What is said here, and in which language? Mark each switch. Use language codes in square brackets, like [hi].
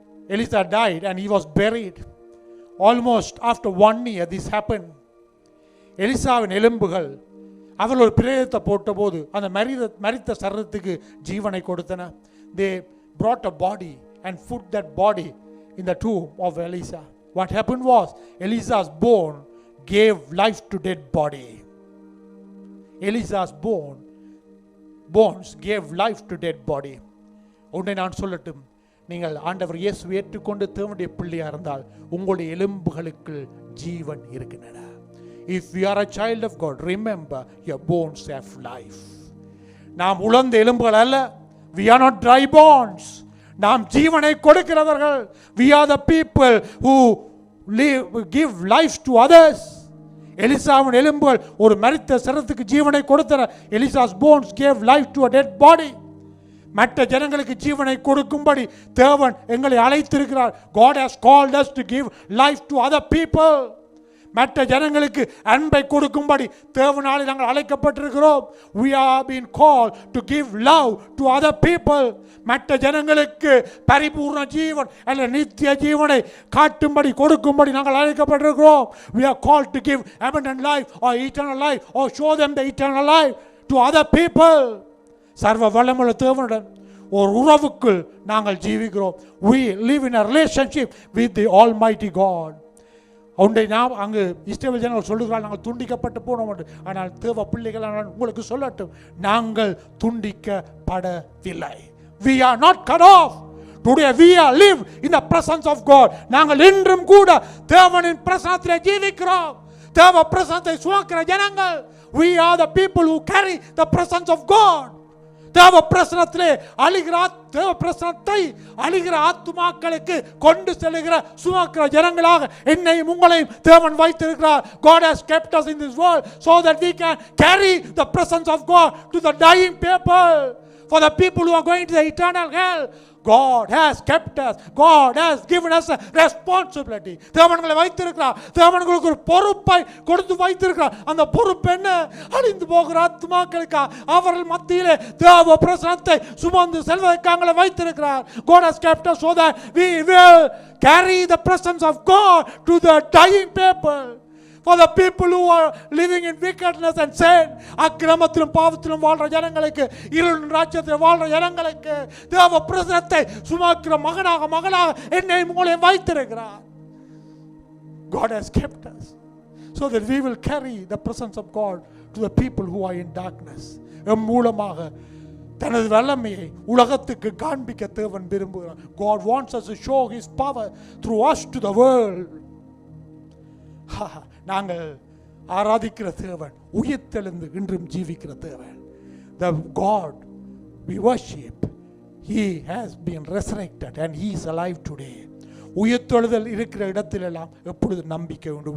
[en] Elisha died and he was buried. Almost after 1 year this happened. [ta] எலிசாவின் எலும்புகள் அவர்கள் ஒரு பிரேதத்தை போட்டபோது அந்த மரித்த சரீரத்துக்கு ஜீவனை கொடுத்தன. [en] They brought a body and put that body in the tomb of Elisha. What happened was, Elisha's bone gave life to dead body. Elisha's bones gave life to dead body. [ta] ஒன்றை நான் சொல்லட்டும், நீங்கள் ஆண்டவர் இயேசுவை ஏற்றுக்கொண்டு தேவனுடைய பிள்ளையா இருந்தால் உங்களுடைய எலும்புகளுக்கு ஜீவன் இருக்கின்றன. [en] If you are a child of God, remember your bones have life. [ta] நாம் உலர்ந்த எலும்புகள் அல்ல. [en] We are not dry bones. [ta] நாம் ஜீவனை கொடுக்கிறவர்கள். [en] We are the people who give life to others. [ta] எலிசாவின் எலும்புகள் ஒரு மரித்த சரீரத்துக்கு ஜீவனை கொடுத்தன. [en] Elisa's bones gave life to a dead body. [ta] மற்ற ஜனங்களுக்கு ஜீவனை கொடுக்கும்படி தேவன் எங்களை அழைத்திருக்கிறார். [en] God has called us to give life to other people. [ta] மற்ற ஜனங்களுக்கு அன்பை கொடுக்கும்படி தேவனாலே நாங்கள் அழைக்கப்பட்டிருக்கிறோம். [en] We are being called to give love to other people. [ta] மற்ற ஜனங்களுக்கு பரிபூர்ண ஜீவன் அல்ல நித்திய ஜீவனை காட்டும்படி கொடுக்கும்படி நாங்கள் அழைக்கப்பட்டிருக்கிறோம். [en] We are called to give abundant life or eternal life or show them the eternal life to other people. [ta] சர்வ வல்லமையுள்ள தேவனுடன் ஒரு உறவுக்குள் நாங்கள் ஜீவிக்கிறோம். [en] We live in a relationship with the Almighty God. [ta] ஒன்றை நாம் அங்கு இஸ்ரவேல் ஜனங்கள் சொல்லுகிறார்கள், நாங்கள் துண்டிக்கப்பட்டு போனோம் என்று. ஆனால் தேவ பிள்ளைகள் உங்களுக்கு சொல்லட்டும், நாங்கள் துண்டிக்கப்படவில்லை. [en] We are not cut off. Today we are live in the presence of God. [ta] நாங்கள் இன்றும் கூட தேவனின் பிரசன்னத்திலே ஜீவிக்கிறோம். தேவ பிரசன்னத்தை சுமக்கிற ஜனங்கள். [en] We are the people who carry the presence of God. [ta] தேவ பிரசன்னத்திலே தேவ பிரசன்னத்தை அழிகிற ஆத்துமாக்களுக்கு கொண்டு செல்லுகிற சுமக்கிற ஜனங்களாக என்னையும் உங்களையும் தேவன் வைத்திருக்கிறார். [en] God has kept us in this world so that we can carry the presence of God to the dying people. For the people who are going to the eternal hell, God has kept us. God has given us a responsibility. [ta] தேவன்களை வைத்திருக்கிறார். தேவன்களுக்கு ஒரு பொறுப்பை கொடுத்து வைத்திருக்கிறார். அந்த பொறுப்பு என்ன? அழிந்து போகிற ஆத்துமாக்களுக்கு அவர்கள் மத்தியிலே தேவ பிரசன்னத்தை சுமந்து செல்வதற்காக வைத்திருக்கிறார். [en] God has kept us so that we will carry the presence of God to the dying people. For the people who are living in wickedness and sin, [ta] அக்கிரமத்திலும் பாவத்திலும் வாழ்ற ஜனங்களுக்கு, இருளின் ராஜ்யத்தில் வாழ்ற ஜனங்களுக்கு தேவ பிரசன்னத்தை சுமக்கிற மகனாக என்னை உங்களை வைத்திருக்கிறார். [en] God has kept us so that we will carry the presence of God to the people who are in darkness. [ta] M மூலமாக தனது வல்லமையை உலகத்துக்கு காண்பிக்க தேவன் விரும்புகிறார். [en] God wants us to show his power through us to the world. [ta] நாங்கள் ஆராதிக்கிற தேவன் உயிர்த்தெழுந்து இன்றும் ஜீவிக்கிற தேவன். [en] The God we worship, he has been resurrected and he is alive today. [ta] உயிர்த்தெழுதல் இருக்கிற இடத்திலெல்லாம் எப்பொழுது நம்பிக்கை உண்டு.